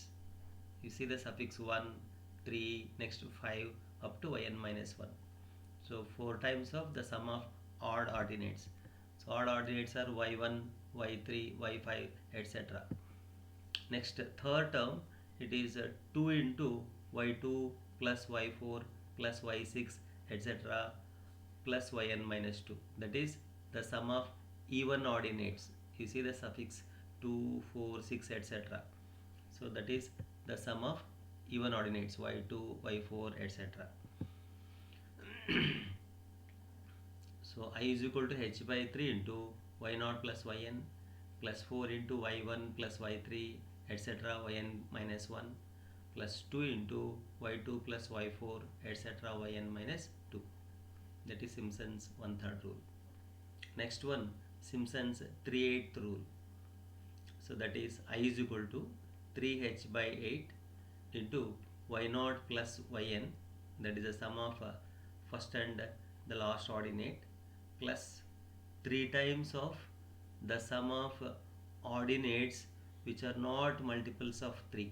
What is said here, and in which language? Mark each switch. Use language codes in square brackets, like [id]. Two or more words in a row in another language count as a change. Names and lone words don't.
[en] You see the suffix 1, 3, next 5 up to yn minus 1. So 4 times of the sum of odd ordinates. So odd ordinates are y1, y3, y5, etc. Next, third term, it is 2 into y2 plus y4 plus y6, etc. plus yn minus 2. That is the sum of even ordinates. You see the suffix 2, 4, 6, etc. So that is the sum of even ordinates y2, y4, etc. So I is equal to h by 3 into y naught plus yn plus 4 into y1 plus y3, etc. yn minus 1 plus 2 into y2 plus y4, etc. yn minus 2. That is Simpson's 1/3 rule. Next one, Simpson's 3/8 rule. So that is I is equal to 3h by 8 into y naught plus yn, that is the sum of first and the last ordinate, plus 3 times of the sum of ordinates which are not multiples of 3.